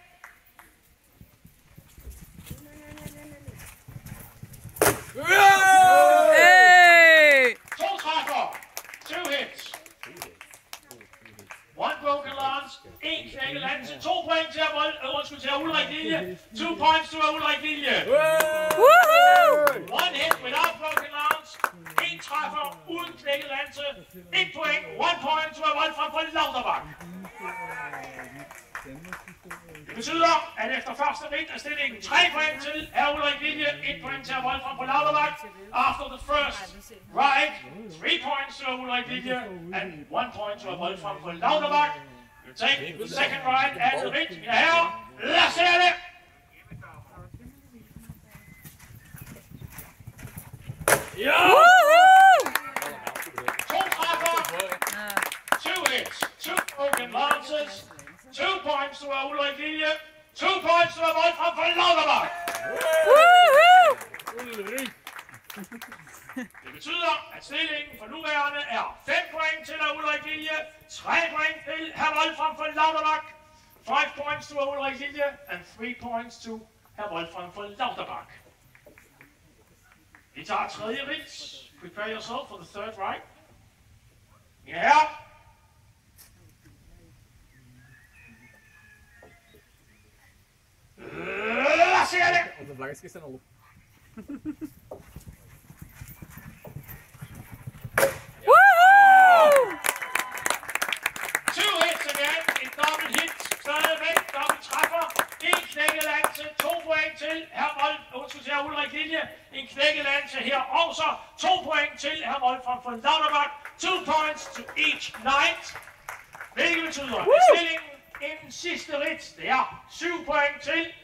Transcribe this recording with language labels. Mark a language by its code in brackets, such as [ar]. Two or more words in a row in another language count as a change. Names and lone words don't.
[en] Hey! 2 træffer. 2 hits. 1 broken lance. [da] 1 knækket lanse. 2 point til Ulrik Lilje. [en] 2 points to Ulrik Lilje. 1 hit without broken lance. [da] 1 træffer uden knækket lanse. 1 point. 1 [en] point to [da] Wolfram fra Lauterbach. Det betyder, at efter første ridt er stillingen 3 point til hr. Ulrik Lilje, 1 point til hr. Wolfram fra Lauterbach. [en] After the first ride, 3 points to Ulrik Lilje and 1 point to hr. Wolfram fra Lauterbach. You take the second ride and the ridt, [da] mine herrer. Lad os se det! Ja! [en] 2 træffer, 2 hits, 2 broken lances, 2 points to hr. [da] Ulrik Lilje, 2 [en] points to [da] hr. Wolfram fra Lauterbach. Det betyder, at stillingen for nuværende er 5 point til hr. Ulrik Lilje, 3 point til hr. Wolfram fra Lauterbach, 5 [en] points to [da] hr. [en] Ulrik Lilje, and 3 points to hr. Wolfram fra Lauterbach. [da] Vi tager tredje ridt. [en] Prepare yourself for the third ride. [da] Mine herrer. Lad os se det! [nl] Op de vlaggetjes zijn al op. [da] 2 [en] hits again, [da] en dobbelt hit, stadigvæk, dobbelt træffer, en knækket lanse, 2 point til hr. Ulrik Lilje, en knækket lanse her også, 2 point til hr. [en] Wolfram von Lauterbach, 2 points to each knight, [da] hvilket betyder, at stillingen inden sidste ridt, det er 7 point til